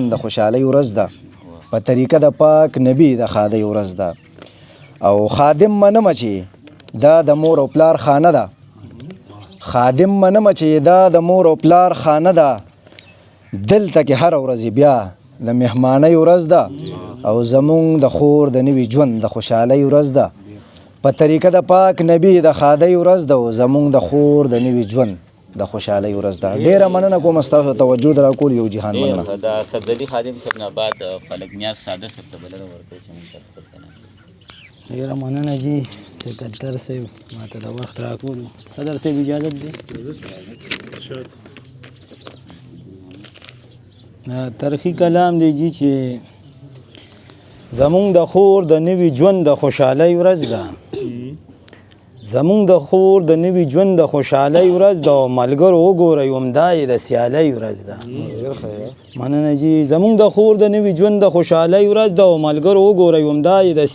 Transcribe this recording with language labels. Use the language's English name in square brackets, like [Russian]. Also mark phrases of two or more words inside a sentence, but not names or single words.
[Pashto] د خوشحالۍ ورځ ده په طریقه د پاک نبی د خادۍ ورځ ده او خادم منمه چې دا د مور او پلار خانه ده خادم منمه چې دا د مور او پلار خانه ده دلته کې هره ورځ بیا د مهمانۍ ورځ ده او زمونږ د خور د نوي ژوند د خوشحالۍ ورځ ده په طریقه د پاک نبی د خادۍ ورځ ده او زمونږ د خور د نوي ژوند د خوشحالۍ ورځ ده ډېره مننه کوم ستاسو توجه د راکول یو جهان مننه دا صفدري خادم صاحب نه بعد فلک نیاز ساده صاحب ته بلنه ورکړو چې موږ ډېره مننه جی سکندر صاحب ماته د وخت راکولو صدر صاحب اجازت دی تاریخي کلام دی جی چې زمونږ د خور د نوي ژوند د خوشحالۍ ورځ ده زمونږ د خور د نوي ژوند د خوشحالۍ ورځ ده او ملګرو وګورئ همدا یې د سیالۍ ورځ ده مننه جی زمونږ د خور د نوي ژوند د خوشحالۍ ورځ ده او ملګرو وګورئ همدا یې د